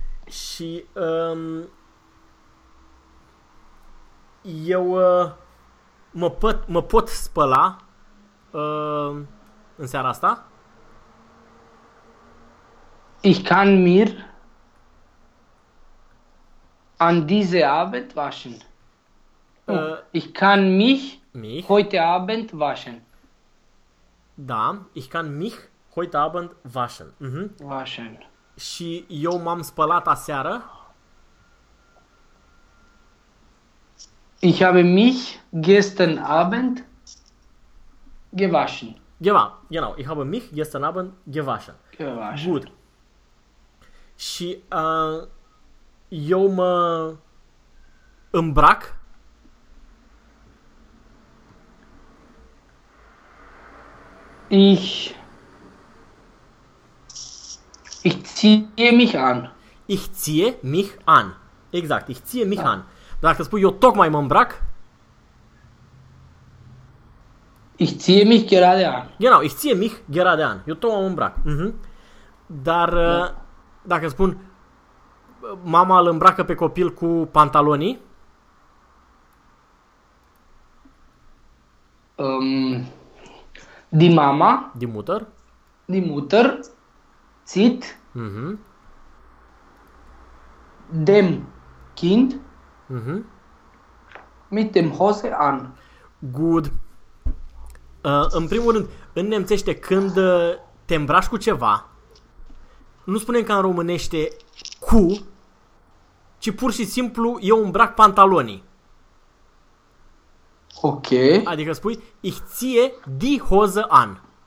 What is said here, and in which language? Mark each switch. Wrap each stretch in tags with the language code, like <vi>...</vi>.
<ro>Și eu mă pot spăla în seara asta?</ro> <de>Ich kann mir an diese Abend waschen. Oh, ich kann mich Mich. heute Abend waschen. Da, ich kann mich heute Abend waschen. Waschen.</de> <ro>Și eu m-am spălat aseară.</ro> <de>Ich habe mich gestern Abend gewaschen. Geva, genau, ich habe mich gestern Abend gewaschen. Gewaschen.</de> <ro>Gut. Și eu mă îmbrac.</ro> <de>Ich ziehe mich an. Ich ziehe mich an. Exact, ich ziehe mich an.</de> <ro>Dacă spui eu tocmai mă îmbrac,</ro> <de>Ich ziehe mich gerade an. Genau, ich ziehe mich gerade an.</de> <ro>Eu tocmai mă îmbrac. Dar dacă spun mama îl îmbracă pe copil cu pantalonii? Di mama. Di mutăr. Di mutăr. Țit.</ro> <de>Dem kind. Mit dem Hose an.</de> <en>Good.</en> <ro>În primul rând, în nemțește, când te îmbraci cu ceva, nu spunem ca în românește cu, ci pur și simplu eu îmbrac pantalonii. Ok. Adică spui,</ro> <de>ich ziehe die Hose an.</de>